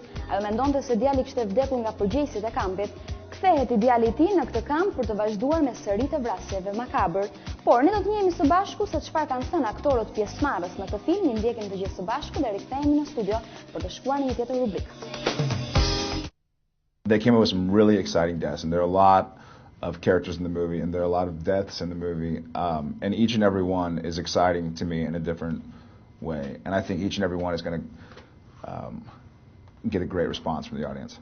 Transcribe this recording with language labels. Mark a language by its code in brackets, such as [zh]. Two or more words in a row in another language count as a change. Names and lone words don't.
[sq] Ajo mendonte se djali kishte vdekur nga përgjegjësit e kampit. Kthehet i djali i tij në këtë kamp për të vazhduar me seritë e vrasjeve makabër. Por ne do të njehemi së bashku se çfarë kanë thënë aktorët pjesëmarrës në këtë film. Ne ndjekim të gjithë së bashku dhe rikthehemi në studio për të shkuar në një tjetër rubrikë. [en] They came up with some really exciting deaths, and there are a lot of characters in the movie, and there are a lot of deaths in the movie, and each and every one is exciting to me in a different way. And I think each and every one is going to get a great response from the audience.